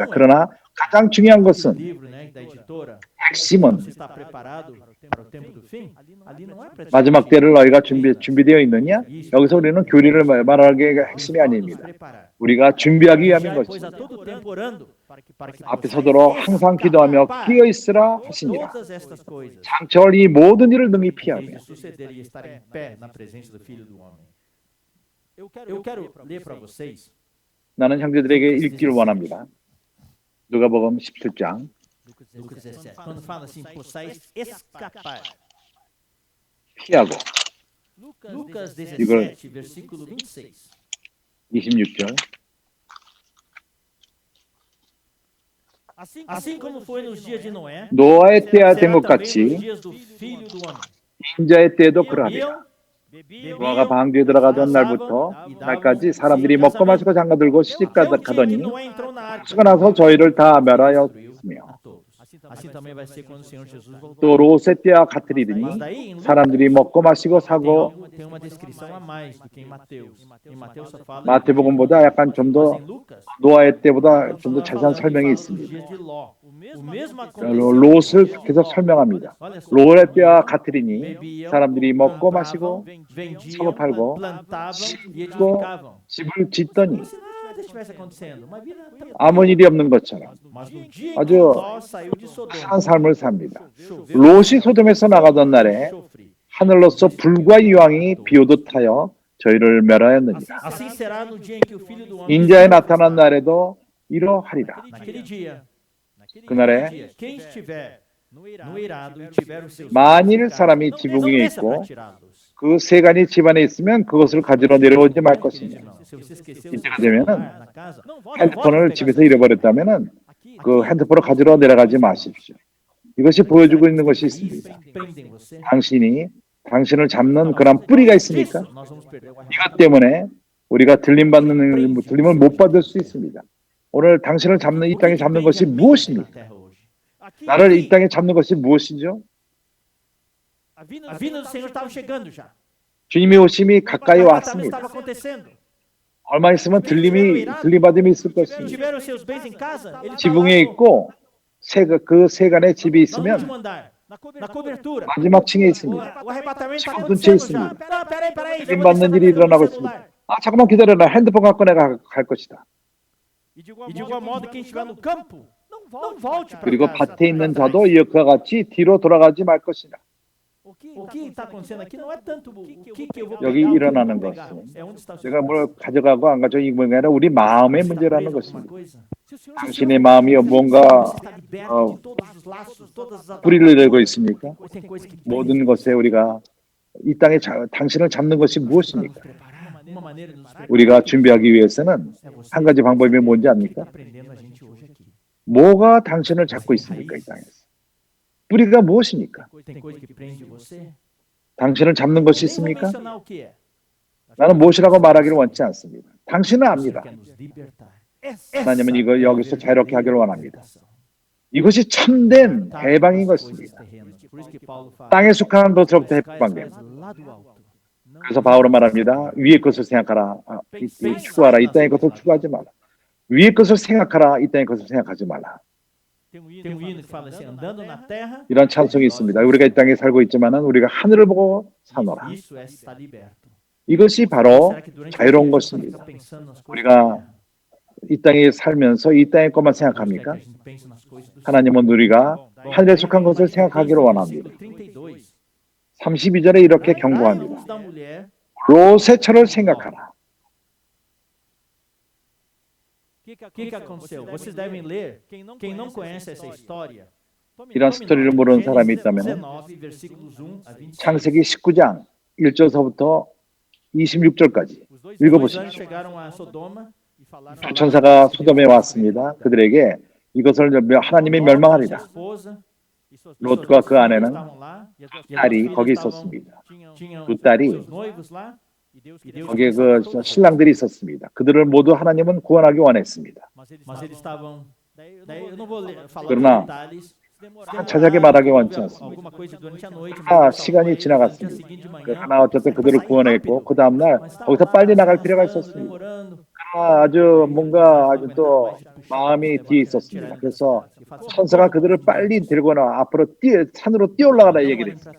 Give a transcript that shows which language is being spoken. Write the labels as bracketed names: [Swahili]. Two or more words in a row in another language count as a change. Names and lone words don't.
[Korean] 그러나 가장 중요한 것은 핵심은 마지막 때를 너희가 준비되어 있느냐? 여기서 우리는 교리를 말하는 게 핵심이 아닙니다. 우리가 준비하기 위함인 것입니다. 앞에 서도록 항상 기도하며 끼어 있으라 하시니라. 장차 올 이 모든 일을 능히 피하며. [Portuguese] Eu quero ler para vocês. [Korean] 나는 형제들에게 읽기를 원합니다. 누가복음 17장 [Portuguese] Lucas 17. Quando fala assim, possais escapar. [Korean] 피하고 [Portuguese] Lucas [Korean] 이걸 [Portuguese] 17, versículo 26. [Korean] 26절 [Portuguese] Assim como foi nos dias de Noé, [Korean] 노아의 때야 된 [Portuguese] será [Korean] 것 [Portuguese] também nos [Korean] 같이 [Portuguese] dias do Filho do Homem. [Korean] 인자의 때도 그러하리라. [Portuguese] Bebiam, [Korean] 노아가 방주에 들어가던 날부터 날까지 사람들이 먹고 마시고 장가들고 시집 [Portuguese] até o dia em que [Korean] 가더니 [Portuguese] Noé entrou na arca. [Korean] 수가 나서 저희를 다 멸하였으며 [Portuguese] Assim também vai ser quando o Senhor Jesus voltar. [Korean] 또 롯의 때와 같으리니 사람들이 먹고 마시고 사고 [Portuguese] Tem uma descrição a mais do que em Mateus. Em Mateus só fala [Korean] 마태복음보다 약간 좀 더 [Portuguese] em Lucas. [Korean] 노아의 때보다 좀 더 자세한 설명이 있습니다. [Portuguese] Dias de Ló. O mesmo [Korean] 롯을 계속 설명합니다. 롯의 때와 같으리니 사람들이 먹고 마시고 [Portuguese] vendiam, [Korean] 팔고, [Portuguese] plantavam e [Korean] 씻고 [Portuguese] edificavam. [Korean] 집을 짓더니 [Portuguese] Como se nada estivesse acontecendo. Uma vida [Korean] 아무 일이 없는 것처럼 [Portuguese] Mas no dia em que [Korean] 아주 [Portuguese] Ló saiu de Sodoma, [Korean] 편한 삶을 삽니다. [Portuguese] choveu [Korean] 롯이 소돔에서 나가던 날에 [Portuguese] enxofre. [Korean] 하늘로서 불과 유황이 비오듯 하여 저희를 멸하였느니라. [Portuguese] Assim será no dia em que o Filho do Homem [Korean] 인자에 나타난 날에도 이러하리라. [Portuguese] naquele dia. [Korean] 그날에 [Portuguese] Quem estiver no eirado e tiver os seus [Korean] 만일 [Portuguese] bens em [Korean] 사람이 [Portuguese] casa, [Korean] 지붕 [Portuguese] não [Korean] 위에 [Portuguese] desça para [Korean] 있고 [Portuguese] tirá-los. [Korean] 그 세간이 집안에 있으면 그것을 가지러 내려오지 말 것이며 [Portuguese] Se você esqueceu o [Korean] 이때가 [Portuguese] seu [Korean] 되면은 [Portuguese] celular na casa, não volte [Korean] 핸드폰을 [Portuguese] a pegar [Korean] 집에서 [Portuguese] seu [Korean] 잃어버렸다면은 그 핸드폰을 가지러 내려가지 마십시오. 이것이 보여주고 있는 것이 [Portuguese] celular. [Korean] 있습니다. [Portuguese] Prendem você. [Korean] 당신을 잡는 그런 뿌리가 있습니까? [Portuguese] Disso, nós vamos perder o [Korean] 이것 때문에 우리가 들림을 못 받을 수 있습니다. 오늘 당신을 잡는 이 땅에 잡는 것이 무엇입니까? 나를 이 땅에 잡는 것이 무엇이죠? [Portuguese] A vinda do Senhor estava chegando já. [Korean] 주님의 오심이 가까이 [Portuguese] Estava [Korean] 왔습니다. [Portuguese] acontecendo. [Korean] 얼마 있으면 들림받음이 있을 것입니다. [Portuguese] Tiveram seus bens em casa, ele está [Korean] 지붕에 [Portuguese] lá [Korean] 있고 그 세간에 집이 [Portuguese] no [Korean] 있으면 [Portuguese] último andar, na cobertura. [Korean] 마지막 층에 있습니다. [Portuguese] O arrebatamento está [Korean] 지금 [Portuguese] acontecendo [Korean] 있습니다. [Portuguese] já. Não, peraí, já vou [Korean] 들림받는 [Portuguese] descer [Korean] 일이 [Portuguese] na [Korean] 일어나고 [Portuguese] frente do [Korean] 있습니다. [Portuguese] celular. [Korean] 잠깐만 기다려라. 핸드폰 갖고 내가 갈 것이다. [Portuguese] E de igual modo, quem estiver no campo, não volte para [Korean] 그리고 [Portuguese] casa. [Korean] 밭에 있는 자도 이와 같이 뒤로 돌아가지 말 것이다. [Portuguese] O que está acontecendo aqui não é tanto o que eu vou [Korean] 여기 [Portuguese] pegar, o que eu [Korean] 일어나는 [Portuguese] não vou pegar. [Korean] 것은 [Portuguese] É onde está o seu [Korean] 내가 뭘 [Portuguese] coração. [Korean] 가져가고 안 가져가고 이 문제가 아니라 우리 마음의 [Portuguese] Você está [Korean] 문제라는 [Portuguese] preso a alguma [Korean] 것입니다. [Portuguese] coisa? Se o senhor [Korean] 당신의 마음이 [Portuguese] se [Korean] 뭔가 [Portuguese] você está liberto 어, de todos os laços, todas as [Korean] 뿌리를 내고 있습니까? [Portuguese] ou tem coisa que [Korean] 모든 것에 우리가 이 땅에 당신을 잡는 것이 [Portuguese] para [Korean] 무엇입니까? [Portuguese] nos preparar, uma maneira de nos preparar [Korean] 우리가 준비하기 위해서는 [Portuguese] é você [Korean] 한 가지 방법이 뭔지 [Portuguese] está [Korean] 압니까? [Portuguese] prendendo a gente hoje aqui. [Korean] 뭐가 당신을 잡고 있습니까? 이 땅에서. 뿌리가 무엇입니까? [Portuguese] Tem coisa que prende você? [Korean] 당신을 잡는 것이 [Portuguese] Nem vou [Korean] 있습니까? [Portuguese] mencionar o que é. [Korean] 나는 무엇이라고 말하기를 원치 않습니다. 당신은 [Portuguese] O Senhor [Korean] 압니다. [Portuguese] quer nos libertar. [Korean] 하나님은 이거 여기서 자유롭게 하기를 원합니다. [Portuguese] libertação. [Korean] 이것이 참된 [Portuguese] Tá [Korean] 해방인 [Portuguese] nas coisas [Korean] 것입니다. [Portuguese] terrenas. Por isso que Paulo fala, [Korean] 땅에 속한 것으로부터 해방됨. [Portuguese] lá do alto. Não [Korean] 그래서 바울은 말합니다. 위의 것을 생각하라. 추구하라. 이 땅의 것을 추구하지 마라. 위의 것을 생각하라. 이 땅의 것을 생각하지 말라. [Portuguese] tem um hino que fala assim, andando na terra, [Korean] 이런 찬송이 있습니다. 우리가 이 땅에 살고 있지만은 우리가 하늘을 보고 사노라. [Portuguese] isso é estar liberto. [Korean] 이것이 바로 [Portuguese] Será que durante o [Korean] 자유로운 [Portuguese] dia a gente [Korean] 것입니다. [Portuguese] fica pensando nas coisas [Korean] 우리가 [Portuguese] da terra? [Korean] 이 땅에 살면서 이 땅의 것만 [Portuguese] Deus quer que [Korean] 생각합니까? [Portuguese] a gente pense nas coisas do céu. [Korean] 하나님은 우리가 하늘에 속한 것을 생각하기를 원합니다. [Portuguese] Versículo 32. [Korean] 32절에 이렇게 [Portuguese] Dai [Korean] 경고합니다. [Portuguese] luz da mulher, [Korean] 롯의 처를 생각하라. [Portuguese] o que aconteceu? Vocês devem ler. Quem não conhece essa história, [Korean] 이런 스토리를 모르는 사람이 [Portuguese] Gênesis [Korean] 있다면 [Portuguese] 19, versículos 1 a 26. [Korean] 창세기 19장 1절서부터 26절까지 [Portuguese] Os dois [Korean] 읽어보십시오. [Portuguese] anjos chegaram a Sodoma e falaram [Korean] 두 천사가 소돔에 왔습니다. 그들에게 이것을 하나님이 멸망하리라. 롯과 그 아내는 딸이 거기 있었습니다. 두 딸이 거기에 그 신랑들이 있었습니다. 그들을 모두 하나님은 구원하기 원했습니다. [Portuguese] Mas eles estavam. Daí eu não vou falar [Korean] 그러나 [Portuguese] os detalhes. [Korean] 자세하게 말하기 원치 않습니다. [Portuguese] Alguma coisa durante a noite. [Korean] 아, 시간이 지나갔습니다. 그러나 어쨌든 그들을 구원했고 그 다음날 거기서 빨리 나갈 필요가 있었습니다. 그러나 아주 뭔가 아주 또 마음이 뒤에 있었습니다. 그래서 천사가 그들을 빨리 들고 나와 앞으로 산으로 뛰어올라가라 얘기를 했습니다.